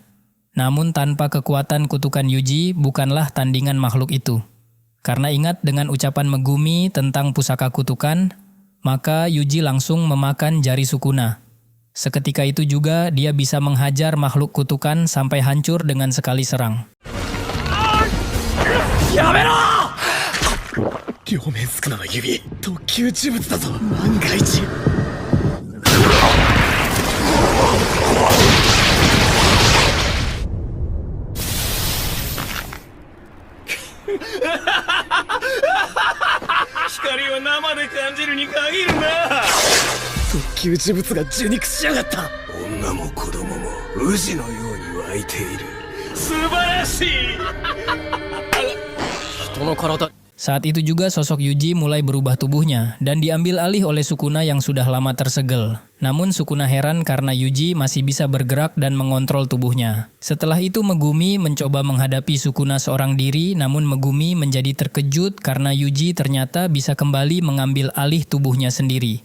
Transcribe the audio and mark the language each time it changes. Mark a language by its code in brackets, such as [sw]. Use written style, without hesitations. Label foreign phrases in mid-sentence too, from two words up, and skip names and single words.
[id] Namun tanpa kekuatan kutukan Yuji bukanlah tandingan makhluk itu. Karena ingat dengan ucapan Megumi tentang pusaka kutukan, maka Yuji langsung memakan jari Sukuna. Seketika itu juga dia bisa menghajar makhluk kutukan sampai hancur dengan sekali serang. Yamero! [ja] 両面宿儺の指、特級呪物だぞ、万が一。光を生で感じるに限るな。特級呪物が受肉しやがった。女も子供も宇治のように湧いている。素晴らしい。人の体。 [id] Saat itu juga sosok Yuji mulai berubah tubuhnya dan diambil alih oleh Sukuna yang sudah lama tersegel. Namun Sukuna heran karena Yuji masih bisa bergerak dan mengontrol tubuhnya. Setelah itu Megumi mencoba menghadapi Sukuna seorang diri, namun Megumi menjadi terkejut karena Yuji ternyata bisa kembali mengambil alih tubuhnya sendiri.